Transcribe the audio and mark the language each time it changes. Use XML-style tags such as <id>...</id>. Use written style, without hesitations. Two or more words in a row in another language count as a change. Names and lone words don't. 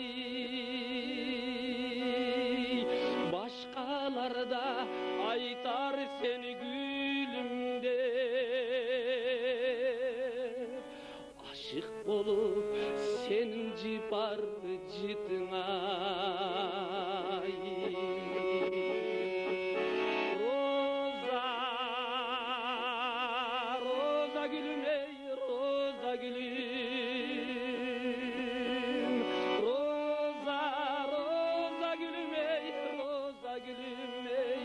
<ky>Башкаларда айтар сени гүлүм деп, ашык болуп сенин жипар жытыңа.</ky> <tr>Roza gülüm ey roza gülüm. Roza gülüm ey roza gülüm ey.</tr>